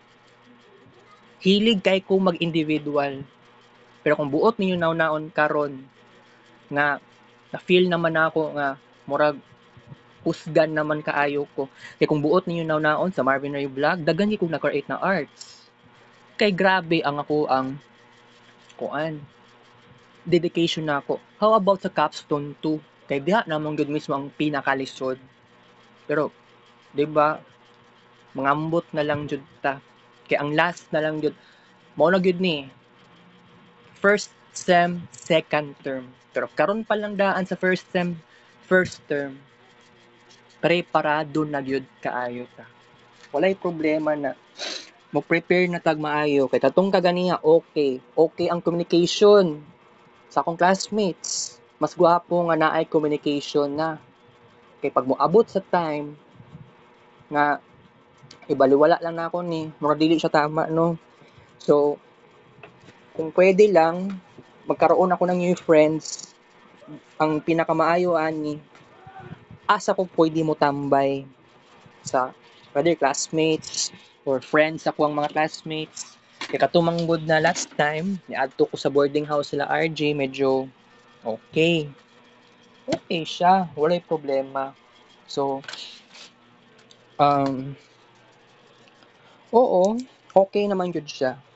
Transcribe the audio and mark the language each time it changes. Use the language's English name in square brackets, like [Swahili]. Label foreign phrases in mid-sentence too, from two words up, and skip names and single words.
[Cebuano] Hilig kay ko mag-individual. Pero kung buot ninyo naon karon nga na-feel naman ako nga murag husgan naman kaayo ko. Kay kung buot ninyo naon sa Marvin Ray Vlog, daghan gyud kong na-create na arts. Kay grabe ang ako ang kuan. Dedication na ako. [English] How about sa capstone 2? [Cebuano] Kay diha namang gyud mismo ang pinakalisod. Pero 'di ba? Mangambot na lang jud ta. Kay ang last na lang jud mao na gyud ni [English] first sem, second term. [Cebuano] Pero karon pa lang daan sa [English] first sem, first term. [Cebuano] Preparado na gyud kaayo ta. Walay problema na mo-prepare na tag maayo kay katong kaganiya okay ang communication sa akong classmates. Mas gwapo nga naay communication na. Kay pag moabot sa time nga ibaliwala lang na ako ni mura dili siya tama no. [Filipino] So kung pwede lang magkaroon ako ng [English] new friends, [Cebuano] ang pinakamaayo ani asa ko pwede mo tambay sa [English] whether classmates or friends [Cebuano] ako ang mga classmates. Kaya katumanggod na last time, niadto ko sa boarding house sila RJ, medyo okay. Okay siya, walay problema. So, um, oo, okay naman yun siya.